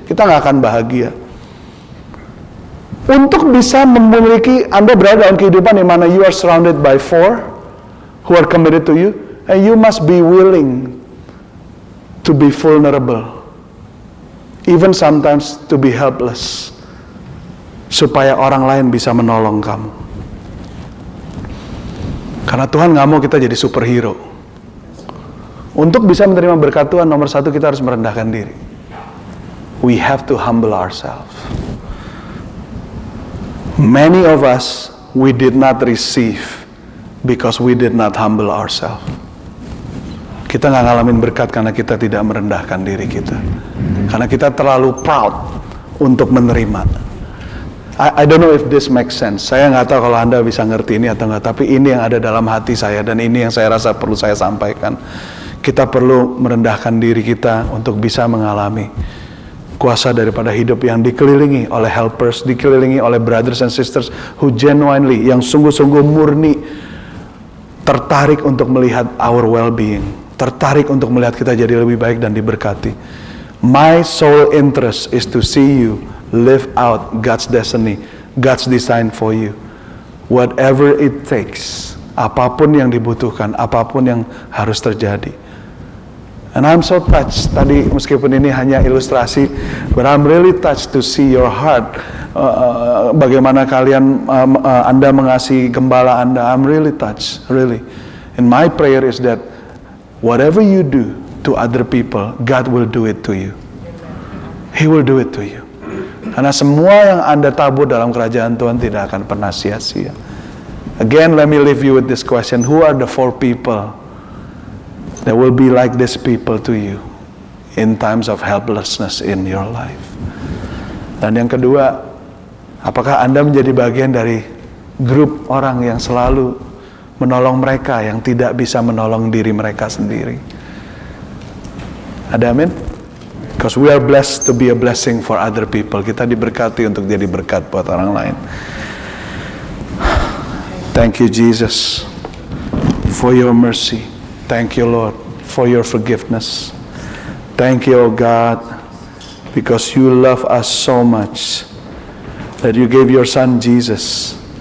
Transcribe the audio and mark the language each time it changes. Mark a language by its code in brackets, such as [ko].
[id] Kita nggak akan bahagia. Untuk bisa memiliki, Anda berada dalam kehidupan di mana [en] you are surrounded by four who are committed to you, and you must be willing to be vulnerable, even sometimes to be helpless, [id] supaya orang lain bisa menolong kamu. Karena Tuhan nggak mau kita jadi superhero. Untuk bisa menerima berkat Tuhan, nomor satu kita harus merendahkan diri. [en] We have to humble ourselves. Many of us, we did not receive because we did not humble ourselves. [id] Kita nggak ngalamin berkat karena kita tidak merendahkan diri kita. Karena kita terlalu proud untuk menerima. [en] I don't know if this makes sense. [id] Saya nggak tahu kalau Anda bisa ngerti ini atau nggak. Tapi ini yang ada dalam hati saya dan ini yang saya rasa perlu saya sampaikan. Kita perlu merendahkan diri kita untuk bisa mengalami kuasa daripada hidup yang dikelilingi oleh helpers, dikelilingi oleh [en] brothers and sisters who genuinely, [id] yang sungguh-sungguh murni tertarik untuk melihat [en] our well-being, [id] tertarik untuk melihat kita jadi lebih baik dan diberkati. [en] My sole interest is to see you live out God's destiny, God's design for you. Whatever it takes, [id] apapun yang dibutuhkan, apapun yang harus terjadi. [en] And I'm so touched, [id] tadi meskipun ini hanya ilustrasi, [en] but I'm really touched to see your heart. [id] Bagaimana kalian, Anda mengasihi gembala Anda, [en] I'm really touched, really. And my prayer is that whatever you do to other people, God will do it to you. He will do it to you. [id] Karena semua yang Anda tabur dalam kerajaan Tuhan tidak akan pernah sia-sia. [en] Again, let me leave you with this question. Who are the four people that will be like these people to you? in times of helplessness in your life. [id] Dan yang kedua, apakah Anda menjadi bagian dari grup orang yang selalu menolong mereka yang tidak bisa menolong diri mereka sendiri? Ada amin? [en] Because we are blessed to be a blessing for other people. [id] Kita diberkati untuk jadi berkat buat orang lain. [en] Thank you, Jesus, for your mercy. Thank you, Lord, for your forgiveness. Thank you, oh God, because you love us so much that you gave your son Jesus.